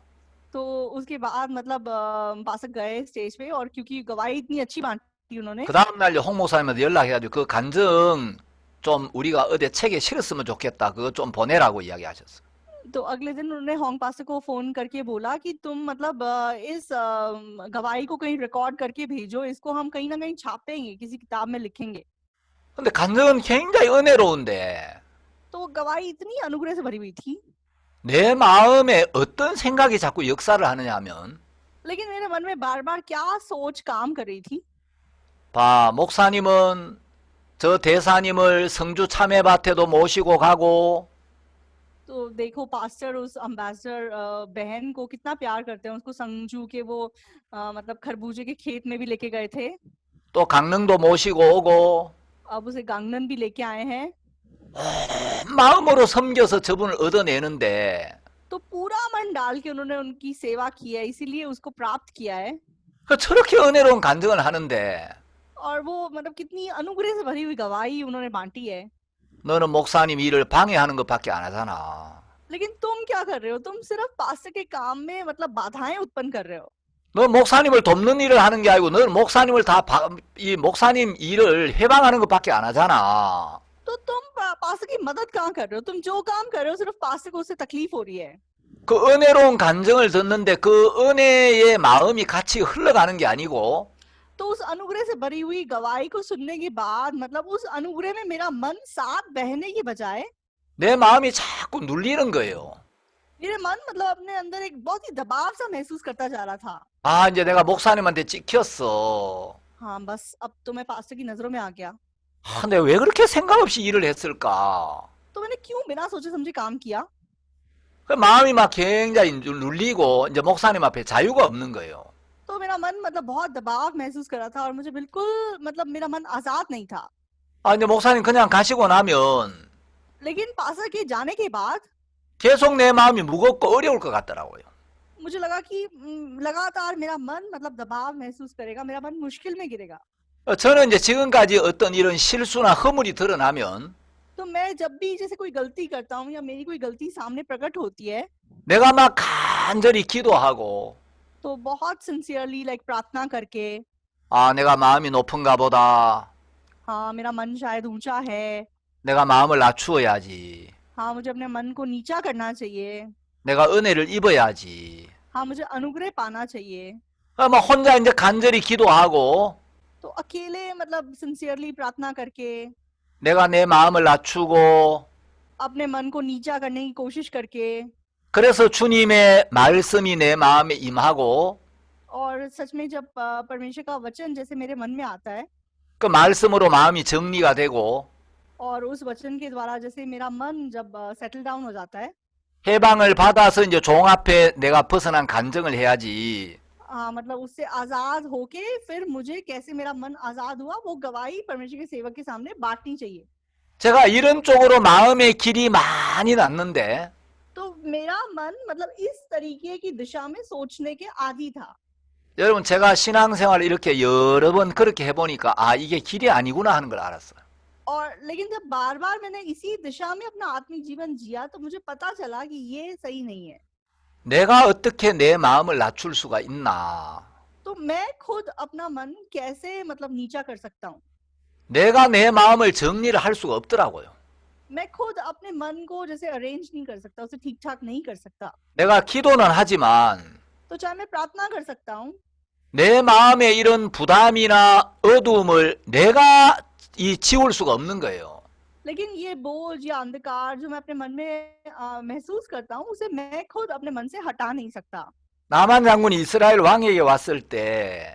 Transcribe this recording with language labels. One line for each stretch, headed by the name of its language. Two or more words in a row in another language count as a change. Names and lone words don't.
Hindi: तो उसके बाद मतलब पास्टर गए स्टेज पे और क्योंकि गवाही इतनी अच्छी बांटी उन्होंने,
Korean: 그 다음날 홍 목사님한테 연락해가지고 그 간증 좀 우리가 어디 책에 실었으면 좋겠다. 그거 좀 보내라고 이야기하셨어요.
Hindi: तो अगले दिन उन्होंने होंग पास्टर को फोन करके बोला कि तुम मतलब इस गवाही को कहीं रिकॉर्ड करके भेजो, इसको हम कहीं ना कहीं छापेंगे, किसी किताब में लिखेंगे।
Korean: 근데 간증은 굉장히 은혜로운데
Hindi: तो गवाही इतनी अनुग्रह से भरी हुई थी,
Korean: 내 마음에 어떤 생각이 자꾸 역사를 하느냐 하면
Hindi: लेकिन मेरे मन में बार बार क्या सोच काम कर रही थी।
Korean: 봐, 목사님은 저 대사님을 성주 참외밭에도 모시고 가고
Hindi: तो देखो पास्टर उस अम्बेसडर बहन को कितना प्यार करते हैं, उसको संजू के वो मतलब खरबूजे के खेत में भी लेके गए थे,
Korean: 또 강릉도 모시고 오고
Hindi: अब उसे गांगनन भी लेके आए हैं।
Korean: 마음으로 섬겨서 저분을 얻어내는데
Hindi: तो पूरा मन डाल के उन्होंने उनकी सेवा की है, इसीलिए उसको प्राप्त किया है।
Korean: 저렇게 은혜로운 간증을 하는데
Hindi: और वो मतलब कितनी अनुग्रह से भरी हुई गवाही उन्होंने बांटी है।
Korean: 너는 목사님 일을 방해하는 것밖에 안 하잖아.
Hindi: लेकिन तुम क्या कर रहे हो? तुम सिर्फ पास्टर के काम में मतलब बाधाएं उत्पन्न कर रहे हो।
Korean: 너 목사님을 돕는 일을 하는 게 아니고 너는 목사님을 이 목사님 일을 해방하는 것밖에 안 하잖아.
Hindi: तो तुम पास्टर की मदद कहाँ कर रहे हो? तुम जो काम कर रहे हो सिर्फ पास्टर को उससे तकलीफ हो रही है।
Korean: 그 은혜로운 간증을 듣는데 그 은혜의 마음이 같이 흘러가는 게 아니고
Hindi: तो उस अनुग्रह से भरी हुई गवाही को सुनने के बाद मतलब उस अनुग्रह में मेरा मन साथ बहने की बजाय
Korean: 내 마음이 자꾸 눌리는 거예요.
Hindi: मेरे मन मतलब अपने अंदर एक बहुत ही दबाव सा महसूस करता जा रहा था।
Korean: 아, 이제 내가 목사님한테 찍혔어.
Hindi: हाँ बस अब तो मैं पास्टर की नजरों में आ गया।
Korean: 아, 내가 왜 그렇게 생각 없이 일을 했을까?
Hindi: तो मैंने क्यों बिना सोचे समझे काम किया?
Korean: 그 마음이 막 굉장히 눌리고 이제 목사님 앞에 자유가 없는 거예요.
Hindi: तो मेरा मन मतलब बहुत दबाव महसूस कर रहा था और मुझे बिल्कुल मतलब मेरा मन आजाद नहीं था।
Korean: 아, 이제 목사님 그냥 가시고 나면
Hindi: लेकिन पास्टर के जाने के बाद
Korean: 계속 내 마음이 무겁고 어려울 것 같더라고요.
Hindi: मुझे लगा कि लगातार मेरा मन मतलब दबाव महसूस करेगा, मेरा मन मुश्किल में गिरेगा।
Korean: 저는 이제 지금까지 어떤 이런 실수나 허물이 드러나면
Hindi: तो मैं जब भी जैसे कोई गलती करता हूँ या मेरी कोई गलती सामने प्रकट होती है
Korean: 내가 막 간절히 기도하고
Hindi: तो बहुत सिंसियरली प्रार्थना करके,
Korean: 아, 내가 마음이 높은가 보다.
Hindi: हाँ मेरा मन शायद ऊंचा है,
Korean: 내가 마음을 낮추어야지.
Hindi: हाँ मुझे अपने मन को नीचा करना चाहिए,
Korean: 내가 은혜를 입어야지.
Hindi: हाँ मुझे अनुग्रह पाना चाहिए।
Korean: 막 혼자 이제 간절히 기도하고
Hindi: तो अकेले मतलब सिंसियरली प्रार्थना करके,
Korean: 내가 내 마음을 낮추고
Hindi: अपने मन को नीचा करने की कोशिश करके,
Korean: 그래서 주님의 말씀이 내 마음에 임하고
Hindi: और सच में जब परमेश्वर का वचन जैसे मेरे मन में आता है
Korean: 그 말씀으로 마음이 정리가 되고
Hindi: और उस वचन के द्वारा जैसे मेरा मन जब
English: settle down
Hindi: हो जाता है,
Korean: 해방을 받아서 이제 종 앞에 내가 벗어난 간증을 해야지.
Hindi: मतलब उससे आजाद होके फिर मुझे कैसे मेरा मन आजाद हुआ वो गवाही परमेश्वर के सेवक के सामने बांटनी चाहिए।
Korean: 제가 이런 쪽으로 마음의 길이 많이 났는데
Hindi: तो मेरा मन मतलब इस तरीके की दिशा में सोचने के आदी था।
Korean: 여러분 제가 신앙생활을 이렇게 여러 번 그렇게 해보니까 아 이게 길이 아니구나 하는 걸 알았어요.
Hindi: और लेकिन जब बार बार मैंने इसी दिशा में अपना आत्मिक जीवन जिया तो मुझे पता चला कि ये सही नहीं है.
Korean: 내가 어떻게 내 마음을 낮출 수가 있나.
Hindi: तो मैं खुद अपना मन कैसे मतलब नीचा कर सकता हूँ.
Korean: 내가 내 마음을 정리를 할 수가 없더라고요.
Hindi: मैं खुद अपने मन को जैसे अरेंज नहीं कर सकता, उसे ठीक ठाक नहीं कर सकता.
Korean: 내가 기도는 하지만
Hindi: तो चाहे मैं प्रार्थना कर सकता हूँ,
Korean: 내 마음에 이런 부담이나 어두움을 내가 지울 수가 없는 거예요.
Hindi: लेकिन ये बोझ या अंधकार जो मैं अपने मन में महसूस करता हूँ उसे मैं खुद अपने मन से हटा नहीं सकता.
Korean: 나만 장군이 이스라엘 왕에게 왔을 때